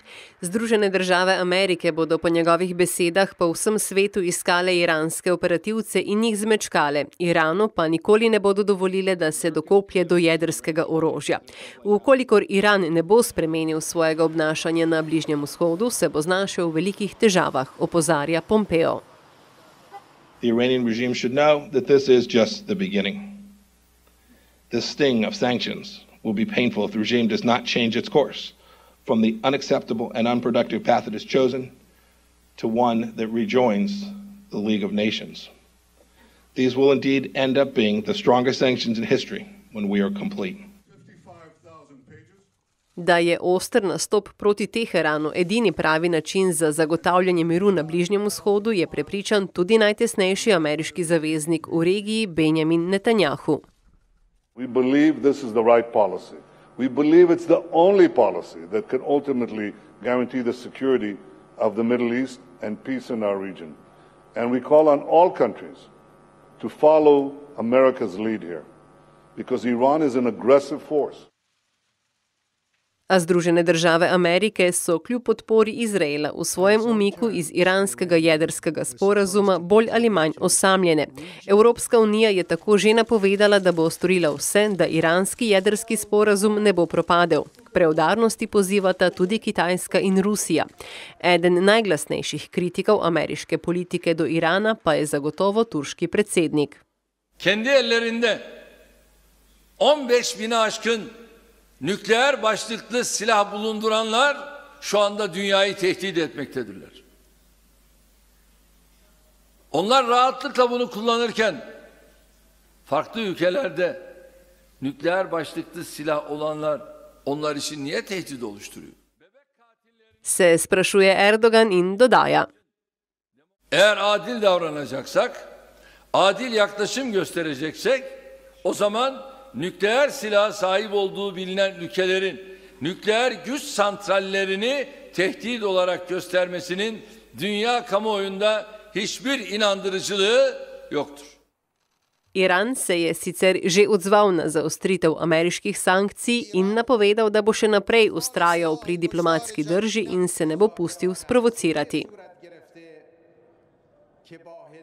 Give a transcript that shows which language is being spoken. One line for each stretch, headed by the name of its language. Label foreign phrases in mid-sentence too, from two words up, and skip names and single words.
Slovenian: Združene države Amerike bodo po njegovih besedah po vsem svetu iskale iranske operativce in jih zmečkale. Iranu pa nikoli ne bodo dovolile, da se dokoplje do jedrskega orožja. Vkolikor Iran ne bo spremenil svojega obnašanja na Bližnjem vzhodu, se bo znašel v velikih težavah, opozarja Pompeo.
English: The Iranian regime should know that this is just the beginning. The sting of sanctions will be painful if the regime does not change its course from the unacceptable and unproductive path it has chosen to one that rejoins the League of Nations. These will indeed end up being the strongest sanctions in history when we are complete.
Slovenian: Da je oster nastop proti Teheranu edini pravi način za zagotavljanje miru na Bližnjem vzhodu, je prepričan tudi najtesnejši ameriški zaveznik v regiji Benjamin Netanjahu.
English: We believe this is the right policy. We believe it's the only policy that can ultimately guarantee the security of the Middle East and peace in our region. And we call on all countries to follow America's lead here, because Iran is an aggressive force.
Slovenian: A Združene države Amerike so kljub podpori Izraela v svojem umiku iz iranskega jedrskega sporazuma bolj ali manj osamljene. Evropska unija je tako že napovedala, da bo storila vse, da iranski jedrski sporazum ne bo propadel. K preudarnosti pozivata tudi Kitajska in Rusija. Eden najglasnejših kritikov ameriške politike do Irana pa je zagotovo turški predsednik.
Turkish: Kendi ellerinde 15.000'e aşkın nükleer başlıklı silah bulunduranlar şu anda dünyayı tehdit etmektedirler. Onlar rahatlıkla bunu kullanırken farklı ülkelerde nükleer başlıklı silah olanlar onlar için niye tehdit oluşturuyor?
Slovenian: Se sprašuje Erdogan in dodaja.
Turkish: Eğer adil davranacaksak, adil yaklaşım göstereceksek, o zaman nükleer silaha sahip olduğu bilinen ülkelerin nükleer güç santrallerini tehdit olarak göstermesinin dünya kamuoyunda hiçbir inandırıcılığı yoktur.
Slovenian: Iran se je sicer že odzval na zaostritev ameriških sankcij in napovedal, da bo še naprej vztrajal pri diplomatski drži in se ne bo pustil sprovocirati.